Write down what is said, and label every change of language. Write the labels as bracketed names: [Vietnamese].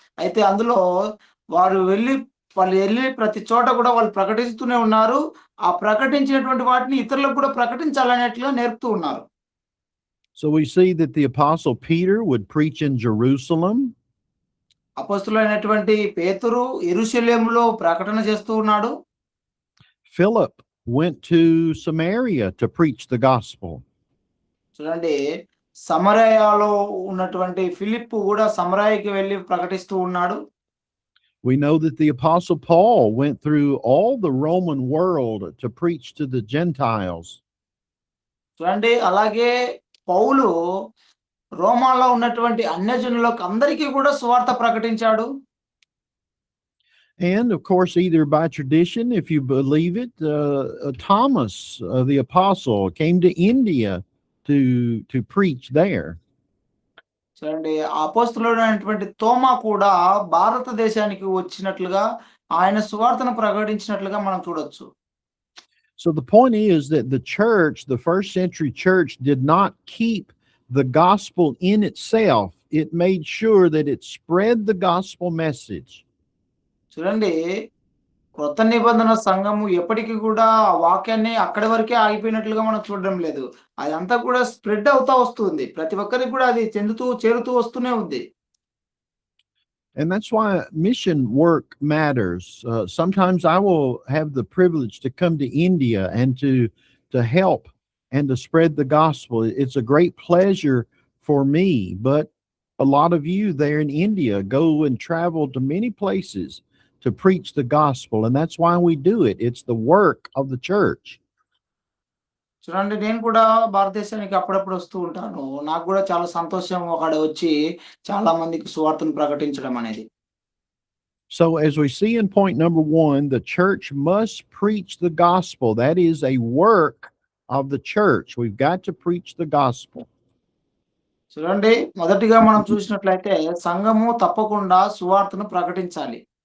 [Telugu] అయితే అందులో వాళ్ళు వెళ్ళి ప్రతి చోట కూడా వాళ్ళు ప్రకటిస్తూనే ఉన్నారు. ఆ ప్రకటించినటువంటి వాటిని ఇతరులకు కూడా ప్రకటించాలనేట్లుగా నేర్పుతూ ఉన్నారు. [English] So we see that the apostle Peter would preach in Jerusalem. [Telugu] అపోస్తులైనటువంటి పేతురు యెరూషలేములో ప్రకటన చేస్తూ ఉన్నాడు. [English] Philip went to Samaria to preach the gospel. [Telugu] చూడండి, సమరయలో ఉన్నటువంటి ఫిలిప్పు కూడా సమరయకి వెళ్ళి ప్రకటిస్తూ ఉన్నాడు. [English] We know that the apostle Paul went through all the Roman world to preach to the Gentiles. [Telugu] చూడండి, అలాగే పౌలు రోమాలో ఉన్నటువంటి అన్యజనులకు అందరికీ కూడా సువార్త ప్రకటించాడు. [English] And of course, either by tradition, if you believe it, Thomas, the apostle, came to India to preach there. [Telugu] చూడండి, అపోస్తలుడైనటువంటి తోమా కూడా భారతదేశానికి వచ్చినట్లుగా, ఆయన సువార్తను ప్రకటించినట్లుగా మనం చూడొచ్చు. [English] So the point is that the church, the first century church, did not keep the gospel in itself. It made sure that it spread the gospel message. [Telugu] చూడండి, క్రొత్త నిబంధన సంఘము ఎప్పటికీ కూడా ఆ వాక్యాన్ని అక్కడి వరకే ఆగిపోయినట్లుగా మనం చూడడం లేదు. అదంతా కూడా స్ప్రెడ్ అవుతా వస్తుంది. ప్రతి ఒక్కరికి కూడా అది చేరుతూ వస్తూనే ఉంది. [English] And that's why mission work matters. Sometimes I will have the privilege to come to India and to help and to spread the gospel. It's a great pleasure for me, but a lot of you there in India go and travel to many places to preach the gospel, and that's why we do it. It's the work of the church. [Telugu] చూడండి, నేను కూడా భారతదేశానికి అప్పుడప్పుడు వస్తూ ఉంటాను. నాకు కూడా చాలా సంతోషం అక్కడ వచ్చి చాలా మందికి సువార్తను ప్రకటించడం అనేది. [English] So, as we see in point number 1, the church must preach the gospel. That is a work of the church. We've got to preach the gospel. [Telugu] చూడండి, మొదటిగా మనం చూసినట్లయితే సంఘము తప్పకుండా సువార్తను ప్రకటించాలి.